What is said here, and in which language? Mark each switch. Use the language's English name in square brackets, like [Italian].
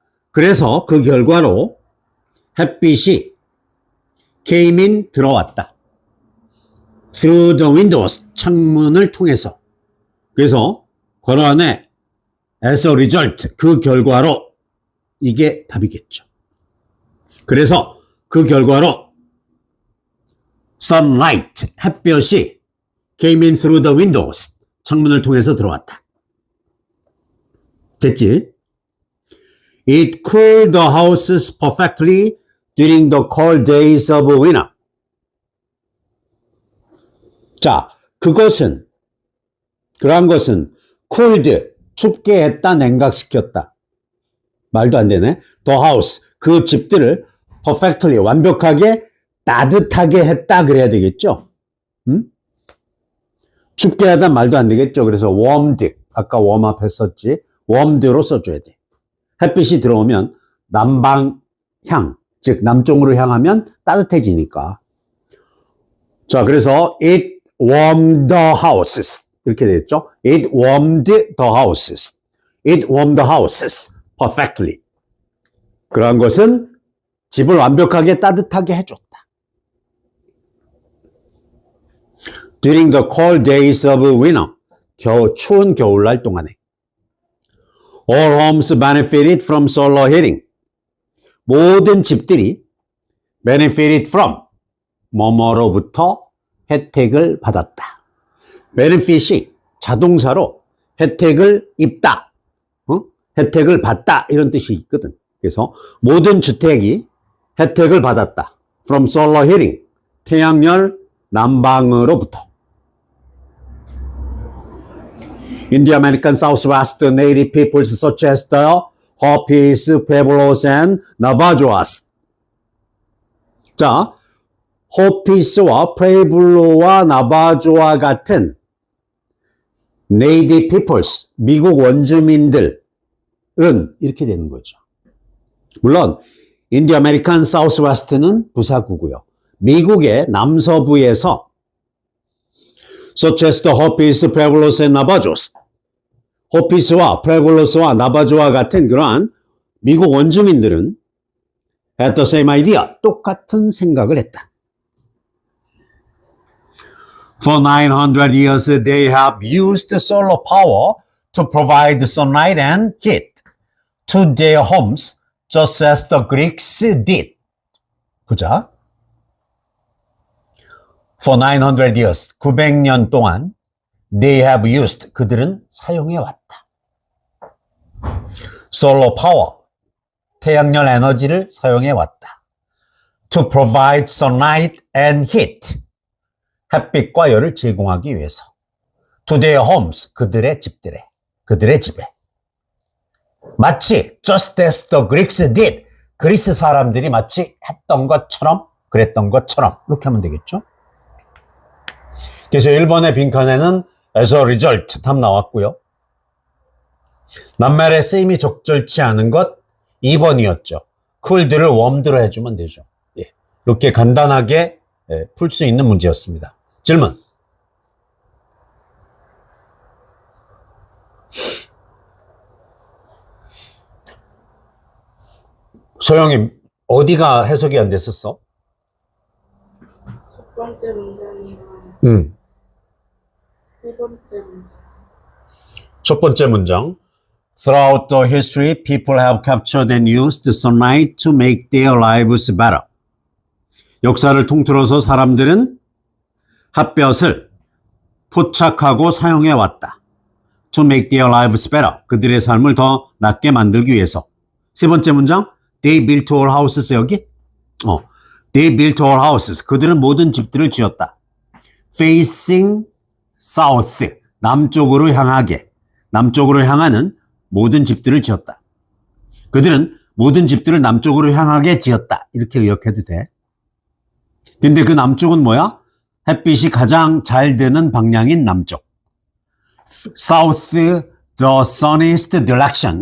[Korean] 그래서 그 결과로 햇빛이 [English] came in [Korean] 들어왔다. [English] through the windows [Korean] 창문을 통해서. 그래서 괄호 안에 [English] as a result [Korean] 그 결과로 이게 답이겠죠. 그래서 그 결과로 sunlight 햇볕이 [English] came in through the windows [Korean] 창문을 통해서 들어왔다. 됐지? [English] It cooled the houses perfectly during the cold days of winter. [Korean] 자, 그러한 것은 cooled, 춥게 했다, 냉각시켰다. 말도 안 되네. [English] The house, [Korean] 그 집들을 perfectly, 완벽하게 따뜻하게 했다 그래야 되겠죠? 춥게 하다 말도 안 되겠죠? 그래서 warmed, 아까 warm-up 했었지. warmed로 써줘야 돼. 햇빛이 들어오면 남방향, 즉 남쪽으로 향하면 따뜻해지니까. 자, 그래서 [English] it warmed the houses [Korean] 이렇게 됐죠. [English] It warmed the houses. It warmed the houses perfectly. [Korean] 그러한 것은 집을 완벽하게 따뜻하게 해줬다. [English] During the cold days of winter. [Korean] 추운 겨울날 동안에. [English] All homes benefited from solar heating. [Korean] 모든 집들이 [English] benefited from [Korean] 뭐뭐로부터 혜택을 받았다. benefit이 자동사로 혜택을 입다, 혜택을 받다 이런 뜻이 있거든. 그래서 모든 주택이 혜택을 받았다. [English] From solar heating, [Korean] 태양열 난방으로부터. [English] In the American Southwest, native peoples such as the Hopis, Pueblos, and Navajos. [Korean] 자, 호피스와 프레블로와 나바조와 같은 [English] native peoples, [Korean] 미국 원주민들은 이렇게 되는 거죠. 물론 [English] in the American Southwest [Korean] 는 부사구고요. 미국의 남서부에서 [English] such as the Hopis, Pueblos, and Navajos. [Korean] 호피스와 프레블로스와 나바조와 같은 그러한 미국 원주민들은 [English] had the same idea, [Korean] 똑같은 생각을 했다. [English] For 900 years, they have used solar power to provide sunlight and heat to their homes, just as the Greeks did. [Korean] 보자. [English] For 900 years, [Korean] 900년 동안 [English] they have used, [Korean] 그들은 사용해왔다. [English] Solar power, [Korean] 태양열 에너지를 사용해왔다. [English] To provide sunlight and heat, [Korean] 햇빛과 열을 제공하기 위해서. [English] To their homes, [Korean] 그들의 집들에, 그들의 집에. 마치 [English] just as the Greeks did, [Korean] 그리스 사람들이 마치 했던 것처럼, 그랬던 것처럼 이렇게 하면 되겠죠. 그래서 1번의 빈칸에는 as a result 답 나왔고요. 낱말의 쓰임이 적절치 않은 것 2번이었죠. cool드를 warmed로 해주면 되죠. 예. 이렇게 간단하게 풀 수 있는 문제였습니다. 질문. 소영이 어디가 해석이 안 됐었어? 첫 번째 문장이랑 세 번째 문장. 첫 번째 문장. [English] Throughout the history, people have captured and used sunlight to make their lives better. [Korean] 역사를 통틀어서 사람들은 햇볕을 포착하고 사용해 왔다. [English] To make their lives better. [Korean] 그들의 삶을 더 낫게 만들기 위해서. 세 번째 문장. [English] They built all houses. [Korean] 여기? [English] They built all houses. [Korean] 그들은 모든 집들을 지었다. [English] Facing south. [Korean] 남쪽으로 향하게. 남쪽으로 향하는 모든 집들을 지었다. 그들은 모든 집들을 남쪽으로 향하게 지었다. 이렇게 의역해도 돼. 근데 그 남쪽은 뭐야? 햇빛이 가장 잘 드는 방향인 남쪽. [English] South the sunniest direction.